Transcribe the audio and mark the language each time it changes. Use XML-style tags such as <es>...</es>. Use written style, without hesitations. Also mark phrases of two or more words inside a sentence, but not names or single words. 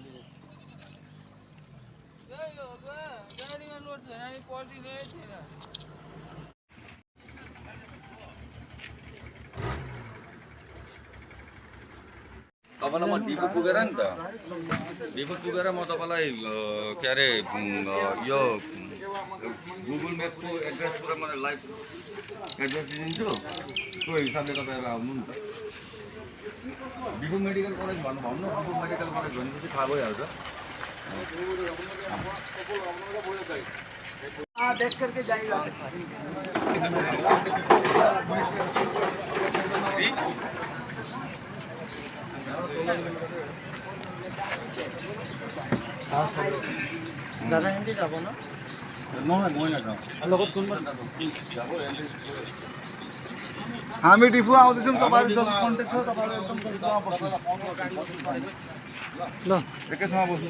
<hi>गाड़ी में लोड था ना क्वालिटी नहीं थी ना</hi> <ne>तपाईँलाई म डिपो पुगेर नि त डिपो पुगेर म तपाईँलाई के अरे यो गुगल म्यापको एड्रेस पुरा मलाई लाइभ एड्रेस दिन्छु त्यो हिसाबले तपाईँहरू आउनु नि त डिपो मेडिकल कलेज भन्नु डिपो मेडिकल कलेज भनेपछि थाहा भइहाल्छ</ne> <hi>देख करके जाएगा</hi> <ne>दादा हिंदी</ne> <as>যাব না নহয় মই নাযাওঁ লগত কোনবা যাব</as> <ne>हामी डिपो आउँदैछौँ तपाईहरु जब कन्ट्याक्ट छ तपाईहरु एकदम ल एकैसँग बस्नु</ne>